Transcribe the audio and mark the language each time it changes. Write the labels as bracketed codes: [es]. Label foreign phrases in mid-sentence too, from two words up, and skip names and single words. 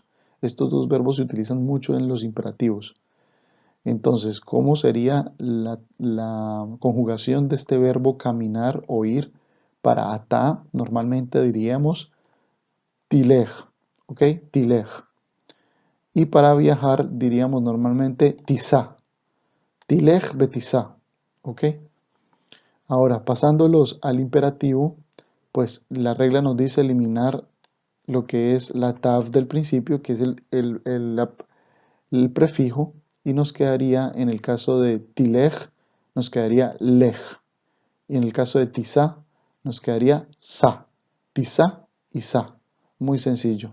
[es] Estos dos verbos se utilizan mucho en los imperativos. Entonces, ¿cómo sería la conjugación de este verbo caminar o ir? Para atá, normalmente diríamos tilej, ¿ok? Tilej. Y para viajar diríamos normalmente tisá, tilej betisá, ¿ok? Ahora, pasándolos al imperativo, pues la regla nos dice eliminar lo que es la tav del principio, que es el prefijo, y nos quedaría, en el caso de tilej, nos quedaría lej, y en el caso de tisa, nos quedaría sa, tisa y sa, muy sencillo.